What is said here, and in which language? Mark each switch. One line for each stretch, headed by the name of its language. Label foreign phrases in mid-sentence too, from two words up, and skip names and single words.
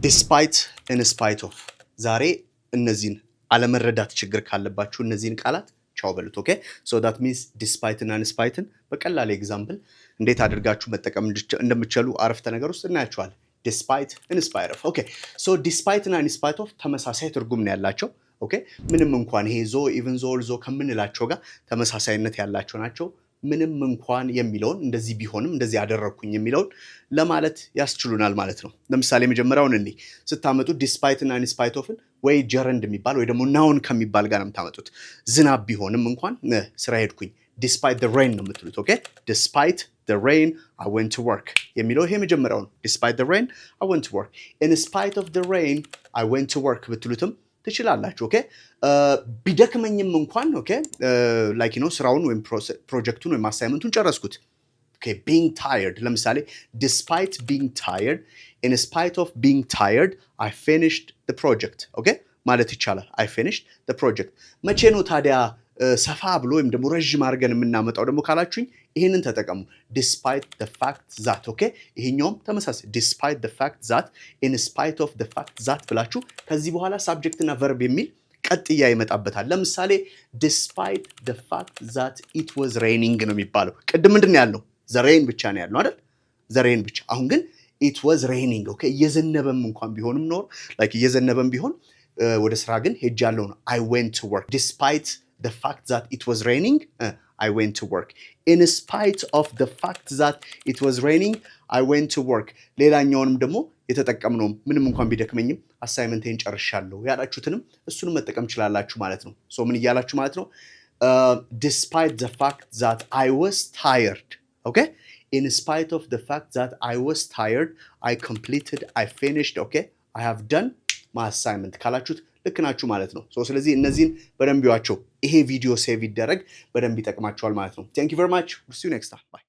English: despite in spite of
Amharic: ዛሬ እነዚህን አለመረዳት ችግር ካለባችሁ እነዚህን ቃላት ቻው በሉት ኦኬ
English: so that means despite and in spite
Amharic: በቀላል ኤግዛምፕል እንዴት አድርጋችሁ መጠቀም እንደምትችሉ አረፍተ ነገር ውስጥ እናያችኋለን despite
English: in spite of okay so despite and in spite of
Amharic: ተመሳሳይ ትርጉም ነው ያላቸው ኦኬ ምንም እንኳን ይሄ
English: though even though also
Amharic: ከምንላቸው ጋር ተመሳሳይነት ያላቸው ናቸው ምንም እንኳን የሚለውን እንደዚህ ቢሆንም እንደዚህ አደረኩኝ የሚለውን ለማለት ያስችሉናል ማለት ነው ለምሳሌ መጀመሪያውን እንዴ ስታመጡ
English: despite and in spite of
Amharic: ወይ gerund የሚባል ወይ ደግሞ noun ከሚባል ጋር ነው የምታመጡት ዝናብ ቢሆንም እንኳን ስራ ሄድኩኝ
English: despite the rain
Amharic: ነው የምትሉት ኦኬ
English: despite the rain I went to work
Amharic: የሚለው ይሄ መጀመሪያው ነው
English: despite the rain I went to work in spite of the rain I went to work
Amharic: ብትሉትም ትችላላችሁ ኦኬ ቢደክመኝም እንኳን ኦኬ
English: like you know
Amharic: ስራውን ወይ ፕሮጀክቱን ወይ አሳይመንቱን ጨረስኩት
English: okay being tired ለምሳሌ despite being tired in spite of being tired I finished the project okay
Amharic: ማለት ይቻላል
English: I finished the project
Amharic: መቼ ነው ታዲያ ሰፋ ብሎ ወይም ደግሞ ረጅም አድርገን የምናመጣው ደግሞ ካላችሁኝ ይሄንን ተጠቀሙ
English: despite the fact that okay
Amharic: ይሄኛውም ተመሳሳይ
English: despite the fact that in spite of the fact that
Amharic: ብላችሁ ከዚህ በኋላ subject እና verb የሚል ቀጥያ ይመጣበታል ለምሳሌ
English: despite the fact that it was raining
Amharic: ነው የሚባለው ቅድም ምንድነው ያለው
English: the rain
Amharic: ብቻ ነው ያለው አይደል
English: the rain
Amharic: ብቻ አሁን ግን
English: it was raining okay
Amharic: እየዘነበም እንኳን ቢሆንም ኖር like እየዘነበም ቢሆን ወደ ስራ ግን ሄጃለሁ ነው
English: I went to work despite the fact that it was raining I went to work
Amharic: in spite of the fact that it was raining I went to work ሌላኛውንም ደግሞ የተጠቀምነው ምንም እንኳን ቢደክመኝም አሳይመንቴን ጨርሻለሁ ያላችሁትንም እሱንም መጠቀም ይችላልላችሁ ማለት ነው ሶ ምን ይያላችሁ ማለት ነው
English: despite the fact that I was tired okay in spite of the fact that I was tired I completed I finished okay I have done my assignment
Amharic: ካላችሁት ልክ ናችሁ ማለት ነው ሶ ስለዚህ እነዚህን በደንብ ይዋቸው ይሄ ቪዲዮ ሴቭ ይደረግ በደንብ ይጠቅማችኋል ማለት ነው
English: thank you very much we'll see you next time bye